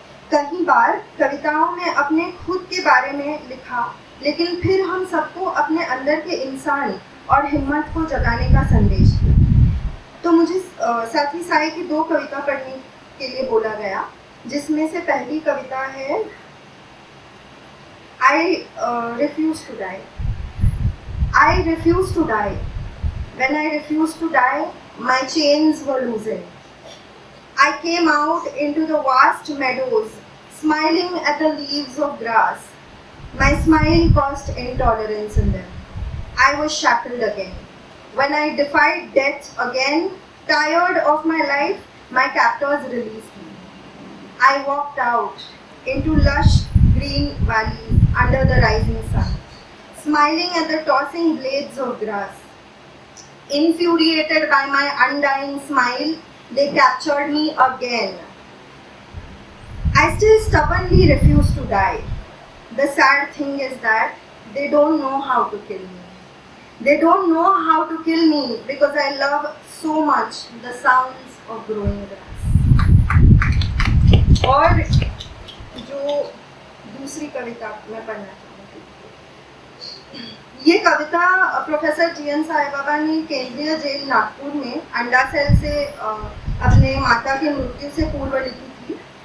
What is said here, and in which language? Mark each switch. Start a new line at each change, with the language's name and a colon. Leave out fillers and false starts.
Hindi: कई बार कविताओं में अपने खुद के बारे में लिखा, लेकिन फिर हम सबको अपने अंदर के इंसान और हिम्मत को जगाने का संदेश दिया. तो मुझे साथी साई की 2 कविता पढ़ने के लिए बोला गया, जिसमें से पहली कविता है
English: I refuse to die. I refuse to die. When I refused to die, my chains were loosened. I came out into the vast meadows, smiling at the leaves of grass. My smile caused intolerance in them. I was shackled again. When I defied death again, tired of my life, my captors released me. I walked out into lush green valleys under the rising sun, smiling at the tossing blades of grass. Infuriated by my undying smile, they captured me again. I still stubbornly refuse to die. The sad thing is that they don't know how to kill me. They don't know how to kill me because I love so much the sounds of growing grass.
Hindi: और जो दूसरी कविता मैं पढ़ना चाहूँगी, ये कविता professor GN Sai Baba ने केंद्रीय jail Nagpur में अंडा सेल से अपने माता की मृत्यु से पूर्व लिखी थी.